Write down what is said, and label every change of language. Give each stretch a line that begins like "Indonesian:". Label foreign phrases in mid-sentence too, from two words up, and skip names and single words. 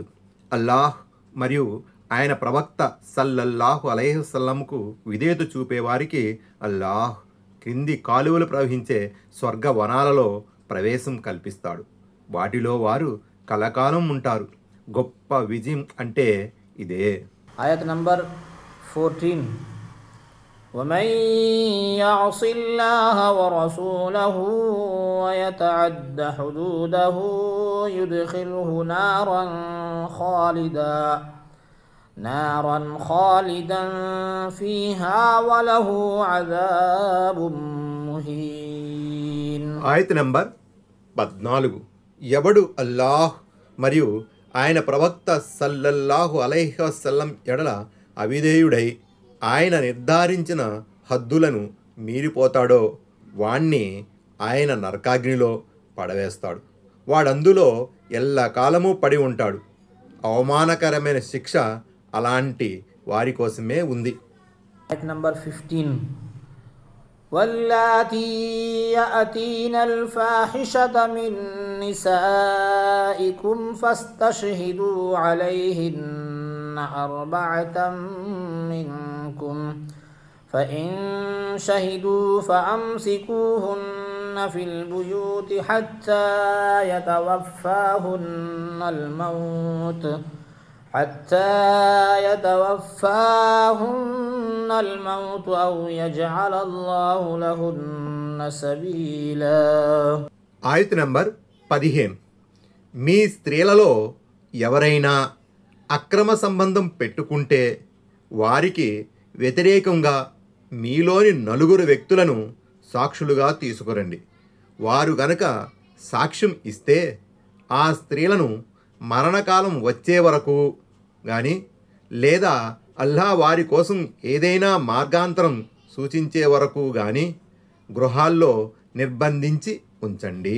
Telugu: అల్లాహ్ మరియు ఆయన ప్రవక్త
Arabic: صلى الله عليه وسلم
Telugu: విధేయత చూపేవారికి అల్లాహ్ క్రింది కాలువలు ప్రవహించే స్వర్గ వనాలలో ప్రవేశం కల్పిస్తాడు. వాటిలో వారు కలకాలం ఉంటారు. గొప్ప విజయం అంటే ఇదే. ఆయత్ నంబర్ 14.
Arabic: ومن يعص الله ورسوله ويتعد حدوده يدخله نارا خالدا فيها وله عذاب مهين.
Telugu: ఆయత్ నంబర్ 14. ఎవడు అల్లాహ్ మరియు ఆయన ప్రవక్త
Arabic: صلى الله عليه وسلم
Telugu: ఎడల అవిధేయుడై ఆయన నిర్ధారించిన హద్దులను మీరిపోతాడో వాణ్ణి ఆయన నరకాగ్నిలో పడవేస్తాడు. వాడందులో ఎల్లకాలము పడి ఉంటాడు. అవమానకరమైన శిక్ష అలాంటి వారి కోసమే ఉంది. నంబర్ 15.
Arabic: واللاتي يأتين الفاحشة من نسائكم فاستشهدوا عليهن 4 منكم فإن شهدوا فأمسكوهن في البيوت حتى يتوفاهن الموت أو يجعل الله لهن سبيلا.
Telugu: ఆయత్ నంబర్ 15. మీ స్త్రీలలో ఎవరైనా అక్రమ సంబంధం పెట్టుకుంటే వారికి వ్యతిరేకంగా మీలోని 4 వ్యక్తులను సాక్షులుగా తీసుకురండి. వారు గనక సాక్ష్యం ఇస్తే ఆ స్త్రీలను మరణకాలం వచ్చే వరకు కానీ లేదా అల్లాహ్ వారి కోసం ఏదైనా మార్గాంతరం సూచించే వరకు కానీ గృహాల్లో నిర్బంధించి ఉంచండి.